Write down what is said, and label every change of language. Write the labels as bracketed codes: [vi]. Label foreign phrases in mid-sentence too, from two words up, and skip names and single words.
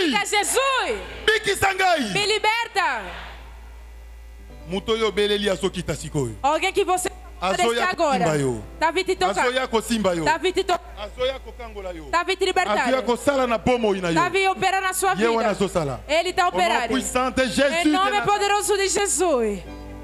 [pt] Diga Jesus. [ln] Biki sangai. [pt] Me liberta. [ln] Muto yo beleli asokita sikoyo. [pt] Alguém que você pode [ln] Azoya [pt] deixar agora. [ln] kosimba yo. [pt] Tá vindo te tocar. [ln] Azoya kosimba yo. [pt] Tá vindo te tocar. [ln] Azoya kokangola yo. [pt] Tá vindo te libertar. [ln] Azoya kosala na bomo ina [pt] Tá [ln] yo. [pt] vindo operar na sua [ln] Ye wana [pt] vida. [ln] zosala. [pt] Ele está [fr] Au nom [pt] operando. [fr] puissant de [pt] Em [fr] Jésus. [pt] nome poderoso de Jesus.